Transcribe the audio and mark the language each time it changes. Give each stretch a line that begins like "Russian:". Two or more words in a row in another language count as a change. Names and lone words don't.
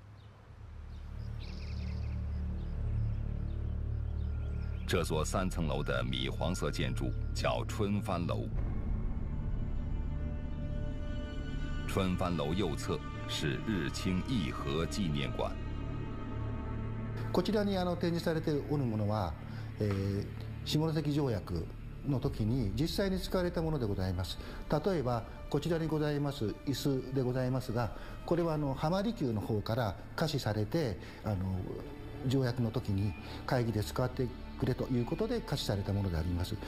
Chinese: 这座3层楼的米黄色建筑叫春帆楼。春帆楼右侧是日清义和纪念馆。
Japanese: こちらに展示されておるものは、下関条約の時に実際に使われたものでございます。例えばこちらにございます椅子でございますが、これは浜離宮の方から貸しされて条約の時に会議で使ってくれということで貸しされたものであります。